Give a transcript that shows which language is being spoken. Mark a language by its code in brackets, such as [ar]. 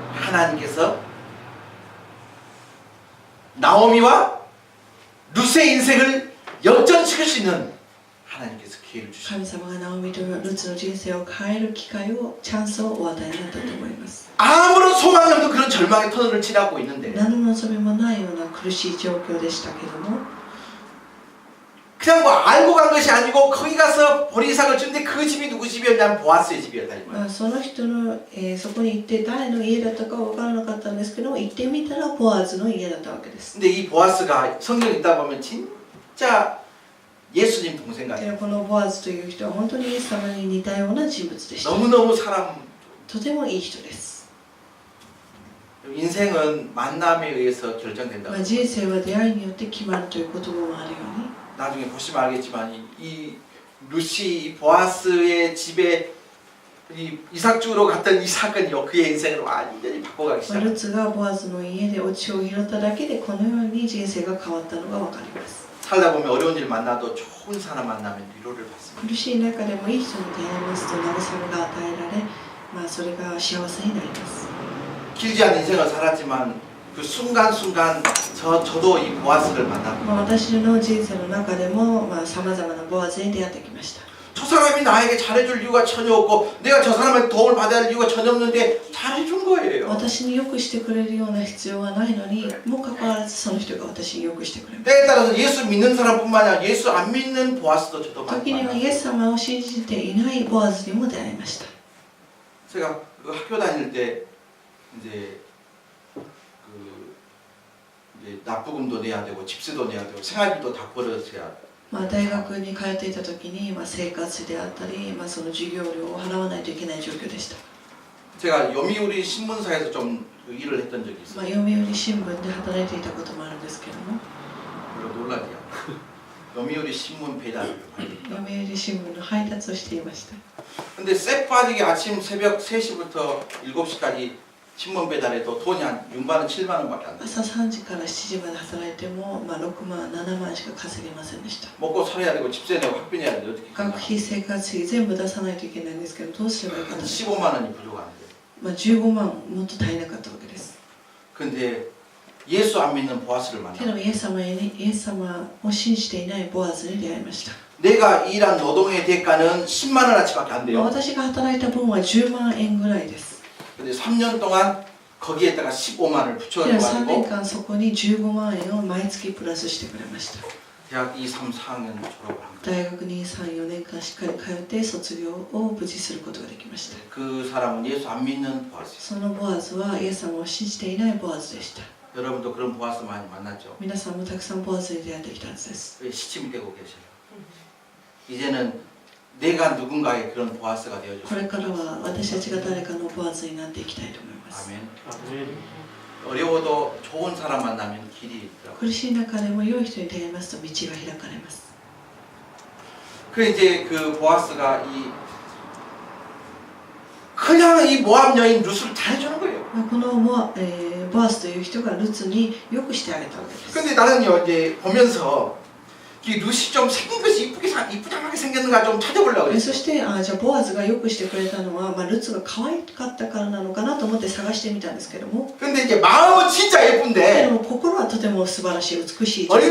[ko] 하나님께서 나오미와 룻의 인생을 역전시킬 수 있는 하나님께서 기회를 주십니다. [ja] 神様がナオミとルツの人生を変える機会をチャンスをお与えになったと思います。 [ko] 아무런 소망이 없는 그런 절망의 터널을 지나고 있는데 [ja] 何の望みもないような苦しい状況でしたけども [ko] 그냥 뭐 알고 간 것이 아니고 거기 가서 보리삭을 주는데 그 집이 누구 집이었냐면 보아스의 집이었다 이 말이에요. [ja] その人の、そこに行って誰の家だったか分からなかったんですけども行ってみたらボアズの家だったわけです。 [ko] 근데 이 보아스가 성경에 있다 보면 진짜 예수님 동생 [ja] で [ko] 같아요. [ja] このボアズという人は本当にイエス様に似たような人物でした。 [ko] 너무너무 사람 [ja] とてもいい人です。 [ko] 인생은 만남에 의해서 결정된다. [ja] 人生は出会いによって決まるという言葉もあるように [ko] 나중에 보시면 알겠지만 이 루시 이 보아스의 집에 이 이삭 주우러 갔던 이 사건이요 그의 인생을 완전히 바꿔가기 [ja] ル [ko] 시작합니다. [ja] ツがボアズの家でお血を拾っただけでこのように人生が変わったのが分かります。 [ko] 살다 보면 어려운 일 만나도 좋은 사람 만나면 위로를 받습니다. [ja] 苦しい中でもいい人に出会いますと慰めが与えられ、それが幸せになります。 [ko] 길지 않은 인생을 살았지만 그 순간순간 저도 이 보아스를 만납니다. [ja] 私の人生の中でもさまざまなボアズに出会ってきました。 [ko] 저 사람이 나에게 잘해줄 이유가 전혀 없고 내가 저 사람한테 도움을 받아야 할 이유가 전혀 없는데 잘해준 거예요. [ja] 私によくしてくれるような必要はないのにもかかわらずその人が私によくしてくれます。 [ko] 때에 따라서 예수 믿는 사람뿐만 아니라 예수 안 믿는 보아스도 저도 많이 [ja] 時にはイエ [ko] 만났어요. [ja] ス様を信じていないボアズにも出会いました。 [ko] 제가 그 학교 다닐 때 이제 이제 납부금도 내야 되고 집세도 내야 되고 생활비도 다 벌어서야 [ja] 大学に通っていた時に生活費であったり、その授業料を払わないといけない状況でした。 [ko] 제가 요미우리 신문사에서 좀 그 일을 했던 적이 있어요. [ja] 読売新聞で働いていたこともあるんですけども [ko] 별로 놀라지요. 요미우리 신문 배달을 하는. [ja] 読売新聞の配達をしていました。 [ko] 근데 쎄 빠지게 아침 새벽 3시부터 7시까지 신문 배달해도 돈이 한 6만 원, 7만 원밖에 안 돼요. [ja] 朝3時から7時まで働いても、6万、7万しか稼げませんでした。 [ko] 먹고 살아야 되고 집세 내고 학비 내야 되는데 어떻게 [ja] 学費、生活費全部出さないといけないんですけど、どうすればいいか [ko] 한 [ja] と。 [ko] 15만 원이 부족한데. [ja] 15万もっと足りなかったわけです。 [ko] 근데 예수 안 믿는 보아스를 [ja] けど [ko] 만나. [ja] イエス様を信じていないボアズに出会いました。 [ko] 내가 일한 노동의 대가는 10만 원어치밖에 안 돼요. [ja] 私が働いた分は10万円ぐらいです。 [ko] 근데 3년 동안 거기에다가 15만을 [ja] けど [ko] 붙여가지고 [ja] 3年間そこに15万円を毎月プラスしてくれました。 [ko] 대학 2, 3, 4학년 졸업을 한 거예요. [ja] 大学に3、4年間しっかり通って卒業を無事することができました。 [ko] 그 사람은 예수 안 믿는 보아스예요. [ja] そのボアズはイエス様を信じていないボアズでした。 [ko] 여러분도 그런 보아스 많이 만났죠? [ja] 皆さんもたくさんボアズに出会ってきたはずです。 [ko] 왜 시침이 되고 계셔요? 이제는 내가 누군가의 그런 보아스가 [ja] こ [ko] 되어줬어요. [ja] れからは私たちが誰かのボアズになっていきたいと思います。 [ko] 아멘. 아멘. 어려워도 좋은 사람 만나면 길이 있더라고요. [ja] 苦しい中でも良い人に出会いますと道が開かれます。 [ko] 그 이제 그 보아스가 그냥 이 모압 여인 루스를 잘해주는 거예요. [ja] このボアスという人がルツによくしてあげたわけです。 [ko] 근데 나는요 이제 보면서 이 루시 좀 생긴 것이 이쁘장하게 생겼는가 좀 찾아보려고 [ja] そ [ko] 그랬어요. [ja] してじゃあボアズがよくしてくれたのは、ルツが可愛かったからなのかなと思って探してみたんですけども、 [ko] 근데 이제 마음은 진짜 [ja] けど [ko] 예쁜데 [ja] も心はとても素晴らしい美しい女性